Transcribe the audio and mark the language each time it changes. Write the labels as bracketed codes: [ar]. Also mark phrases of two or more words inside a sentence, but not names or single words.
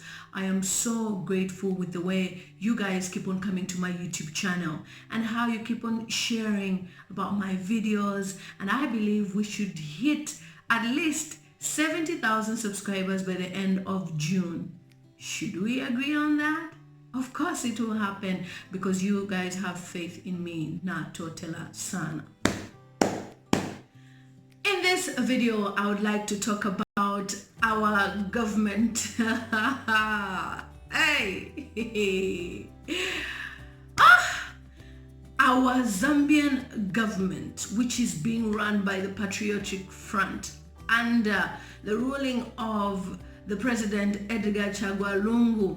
[en] I am so grateful with the way you guys keep on coming to my YouTube channel and how you keep on sharing about my videos, and I believe we should hit at least 70,000 subscribers by the end of June. Should we agree on that? Of course it will happen because you guys have faith in me. [bem] Na totela sana. [en] In this video, I would like to talk about our government. Hey! Our Zambian government, which is being run by the Patriotic Front under the ruling of the President Edgar Chagwa Lungu.